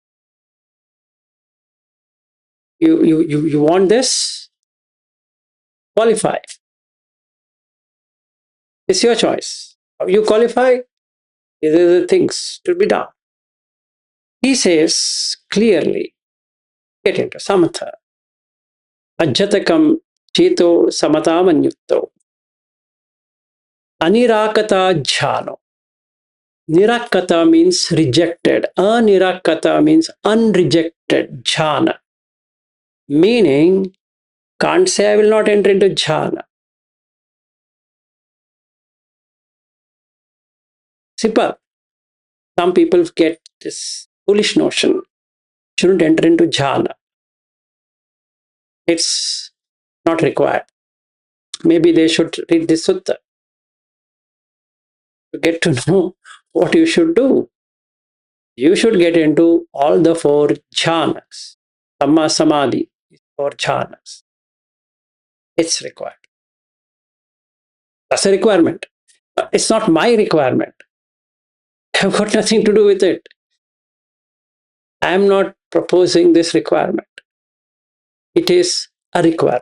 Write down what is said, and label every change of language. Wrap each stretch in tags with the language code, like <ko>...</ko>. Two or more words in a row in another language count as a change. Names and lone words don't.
<en>You want this? Qualify. It's your choice. How you qualify? These are the things to be done. He says clearly, get into samatha.</en> <pi>Ajjatakam cheto samatamanyukto. Anirakata jhano. Nirakata</pi> <en>means rejected. Anirakata means unrejected jhana. Meaning, can't say I will not enter into jhana. Simple. Some people get this foolish notion. Shouldn't enter into jhana. It's not required. Maybe they should read this sutta to get to know what you should do. You should get into all the 4 jhanas.</en> <pi>Samma samadhi,</pi> <en>4 jhanas. It's required. That's a requirement. It's not my requirement. I've got nothing to do with it. I am not proposing this requirement. It is a requirement.</en>